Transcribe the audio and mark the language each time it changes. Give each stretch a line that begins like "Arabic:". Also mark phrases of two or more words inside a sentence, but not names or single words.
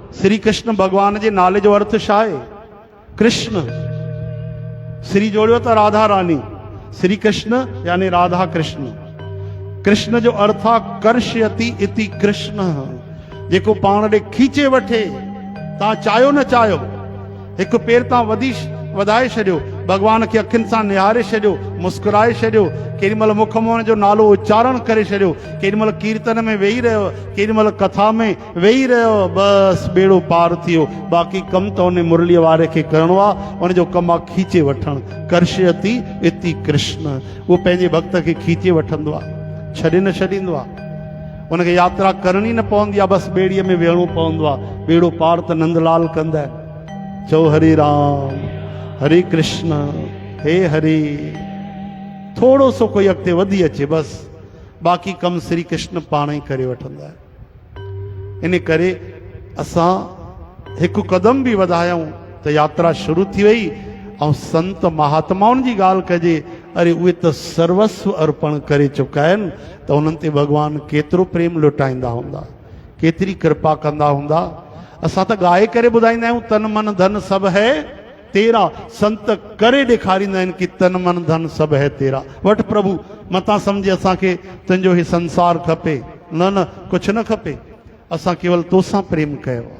Sindhi: श्री कृष्ण भगवान जे नाले जो अर्थ छा आहे? कृष्ण। श्री जोड़ियो त राधा रानी, श्री कृष्ण यानी राधा कृष्ण।
Sanskrit: कृष्ण जो अर्थ आहे कर्षयति इति कृष्ण,
Sindhi: जेको पाण ॾे खींचे वठे। तव्हां चाहियो न चाहियो, हिकु पेर तव्हां वधाए छॾियो, भगवान खे अखियुनि सां निहारे छॾियो, मुस्कुराए छॾियो, केॾी महिल मुख मोहन जो नालो उच्चारण करे छॾियो, केॾी महिल कीर्तन में वेही रहियो, केॾी महिल कथा में वेही रहियो, बसि बेड़ो पार थियो। बाक़ी कमु त उन मुरलीअ वारे खे करिणो आहे, उनजो कमु आहे खींचे वठणु।
Sanskrit: कर्षयति इति कृष्ण,
Sindhi: उहो पंहिंजे भक्त खे खींचे वठंदो आहे, छॾे न छॾींदो आहे। उनखे यात्रा करणी न पवंदी आहे, बसि ॿेड़ीअ में वेहणो पवंदो आहे। बेड़ो पार त नंदलाल कंदा आहिनि। चओ हरे राम हरे कृष्ण हे हरे। थोड़ो सो कोई अॻिते वधी अचे बसि, बाक़ी कमु श्री कृष्ण पाण ई करे वठंदा आहिनि। इन करे असां हिकु कदम बि वधायूं त यात्रा शुरू थी वई। ऐं संत महात्माउनि जी ॻाल्हि कजे, अरे उहे त सर्वस्व अर्पण करे चुका आहिनि, त उन्हनि ते भॻवानु केतिरो प्रेम लुटाईंदा हूंदा, केतिरी कृपा कंदा हूंदा। असां त ॻाए करे ॿुधाईंदा आहियूं
Hindi: तन मन धन सभु है तेरा,
Sindhi: संत करे ॾेखारींदा आहिनि कि
Hindi: तन मन धन सभु है तेरा।
Sindhi: वठ प्रभु, मतां सम्झे असांखे तुंहिंजो ही संसार खपे, न न कुझु न खपे, असां केवल तोसां प्रेम कयो।